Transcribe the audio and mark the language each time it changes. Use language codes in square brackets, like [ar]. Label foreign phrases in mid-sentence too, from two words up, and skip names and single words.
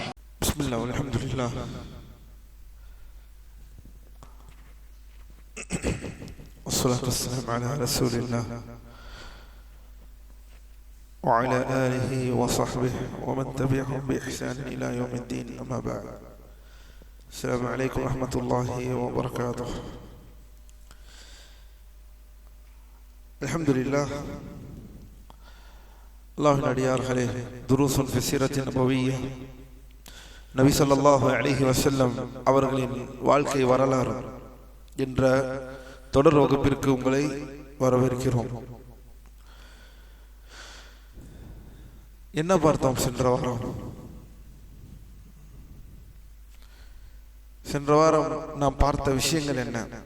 [ar] بسم الله والحمد لله والصلاة والسلام على رسول الله وعلى آله وصحبه ومن تبعهم بإحسان إلى يوم الدين، أما بعد. السلام عليكم ورحمة الله وبركاته. الحمد لله. [ta] அல்லாஹ்வின் அடியார்களே, [ar] دروس في السيرة النبوية, [ta] நபி [ar] صلى الله عليه وسلم [ta] அவர்களின் வாழ்க்கை வரலாறு என்ற தொடர் வகுப்பிற்கு உங்களை வரவேற்கிறோம். என்ன பார்த்தோம் சென்ற வாரம் நாம் பார்த்த விஷயங்கள் என்ன?